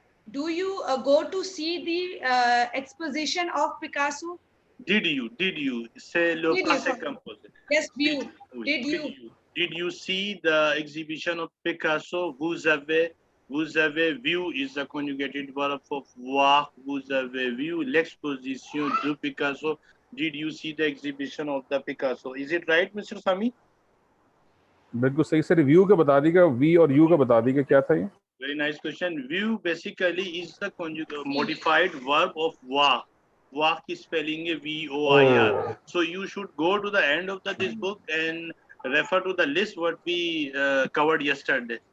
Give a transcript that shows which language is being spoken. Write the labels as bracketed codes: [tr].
[en] Do you go to see the exposition of Picasso? Did you? [fr] C'est le passé composé. [en] Yes, view. Did you see the exhibition of Picasso? [fr] Vous avez vu [en] is the conjugated verb of voir. [fr] Vous avez vu l'exposition de Picasso. [en] Did you see the exhibition of the Picasso? Is it right, Mr. Sami? [hi] बिल्कुल सही sir. View का बता दीजिएगा, we और you का बता दीजिएगा क्या था ये. [en] Very nice question. View basically is the modified verb of voir. [hi] वाह की स्पेलिंग है VOIR. [en] Oh. So you should go to the end of this book and refer to the list what we covered yesterday.